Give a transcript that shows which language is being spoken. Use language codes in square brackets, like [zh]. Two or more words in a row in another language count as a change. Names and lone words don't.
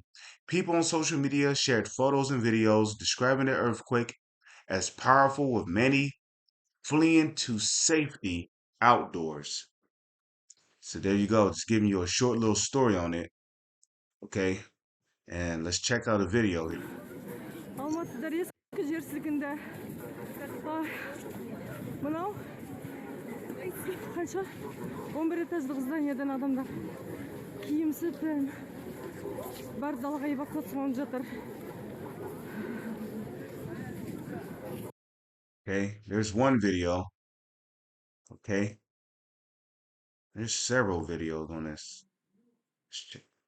[en] People on social media shared photos and videos describing the earthquake as powerful, with many fleeing to safety outdoors. So there you go. Just giving you a short little story on it. Okay. And let's check out a video here. [kk] Алматыда резко жер сілкінді. Мынау қанша 11 этаждық зданиеден адамдар киімсіз бәрі далаға эвакуацияланып жатыр. [en] Okay, there's one video. Okay, there's several videos on this. Let's check.